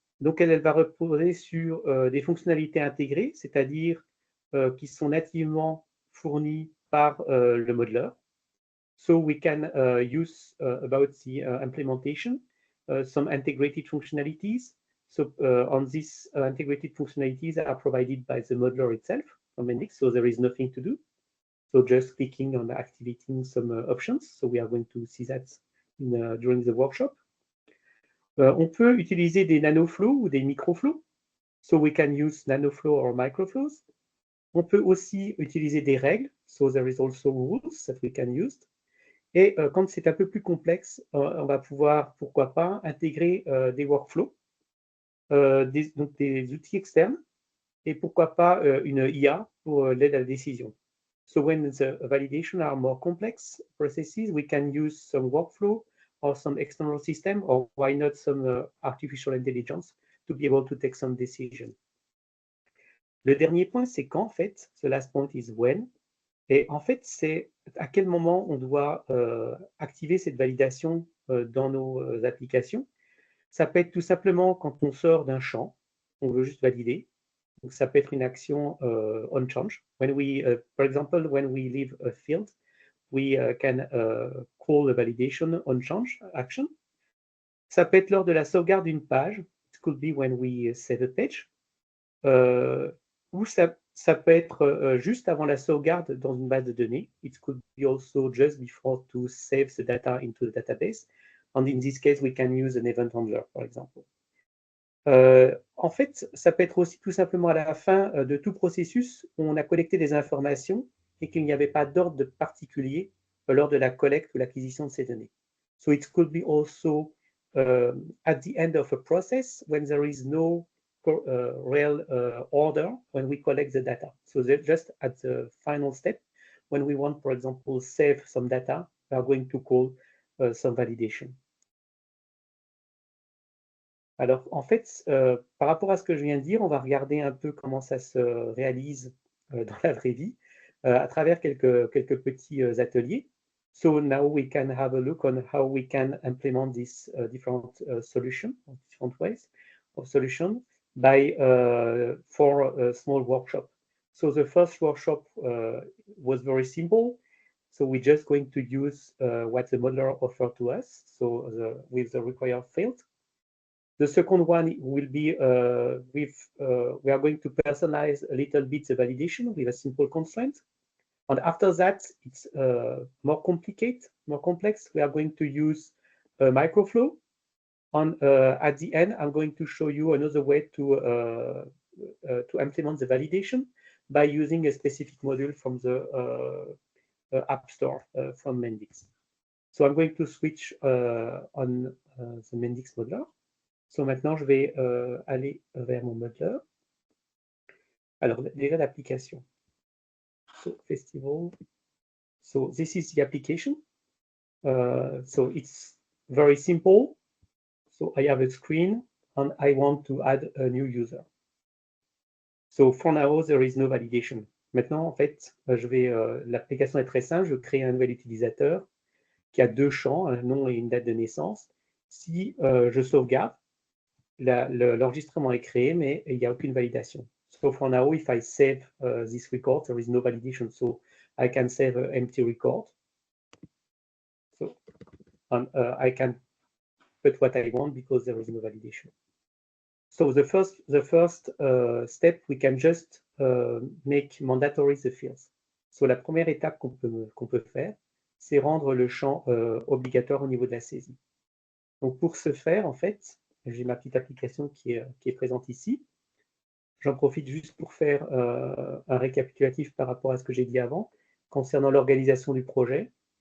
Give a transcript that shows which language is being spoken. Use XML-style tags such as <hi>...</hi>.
<fr>Donc, elle va reposer sur des fonctionnalités intégrées, c'est-à-dire qui sont nativement fournies par le modeler.</fr> <en>So we can use about the implementation some integrated functionalities. So on these integrated functionalities are provided by the modeler itself from Mendix, so there is nothing to do. So just clicking on activating some options. So we are going to see that during the workshop.</en> <fr>On peut utiliser des nanoflows ou des microflows.</fr> <en>So we can use nanoflow or microflows.</en> <fr>On peut aussi utiliser des règles.</fr> <en>So there is also rules that we can use.</en> <fr>Et quand c'est un peu plus complexe, on va pouvoir, pourquoi pas, intégrer des workflows, donc des outils externes, et pourquoi pas une IA pour l'aide à la décision.</fr> <en>So when the validation are more complex processes, we can use some workflow or some external system, or why not some artificial intelligence to be able to take some decision.</en> <fr>Le dernier point, c'est quand, en fait,</fr> <en>the last point is when.</en> <fr>Et en fait, c'est à quel moment on doit activer cette validation dans nos applications. Ça peut être tout simplement quand on sort d'un champ, on veut juste valider. Donc, ça peut être une action on change.</fr> <en>When we, for example, when we leave a field, we can call the validation on change action.</en> <fr>Ça peut être lors de la sauvegarde d'une page.</fr> <en>It could be when we save a page.</en> <fr>Ou ça peut être juste avant la sauvegarde dans une base de données.</fr> <en>It could be also just before to save the data into the database. And in this case, we can use an event handler, for example.</en> <fr>En fait, ça peut être aussi tout simplement à la fin de tout processus où on a collecté des informations et qu'il n'y avait pas d'ordre particulier lors de la collecte ou l'acquisition de ces données.</fr> <en>So it could be also at the end of a process when there is no real order when we collect the data. So just at the final step, when we want, for example, save some data, we are going to call some validation.</en> <fr>Alors, en fait, par rapport à ce que je viens de dire, on va regarder un peu comment ça se réalise dans la vraie vie à travers quelques petits ateliers.</fr> <en>So now we can have a look on how we can implement this different solution, different ways of solution by for a small workshop. So the first workshop was very simple. So we're just going to use what the modeler offered to us. So with the required field. The second one will be we are going to personalize a little bit the validation with a simple constraint. And after that, it's more complicated, more complex. We are going to use a microflow. And at the end, I'm going to show you another way to implement the validation by using a specific module from the App Store from Mendix. So I'm going to switch on the Mendix modeler.</en> <fr>So maintenant, je vais aller vers mon modeler. Alors, déjà l'application.</fr> <en>So, festival. So, this is the application. So, it's very simple. So, I have a screen and I want to add a new user. So, for now, there is no validation.</en> <fr>Maintenant, en fait, l'application est très simple. Je crée un nouvel utilisateur qui a deux champs, un nom et une date de naissance. Si je sauvegarde, l'enregistrement est créé, mais il n'y a aucune validation.</fr> <en>So for now, if I save this record, there is no validation. So I can save an empty record. So I can put what I want because there is no validation. So the first step, we can just make mandatory the fields.</en> <fr>So la première étape qu'on peut faire, c'est rendre le champ obligatoire au niveau de la saisie. Donc pour ce faire, en fait, j'ai ma petite application qui est présente ici. J'en profite juste pour faire un récapitulatif par rapport à ce que j'ai dit avant, concernant l'organisation du projet.</fr>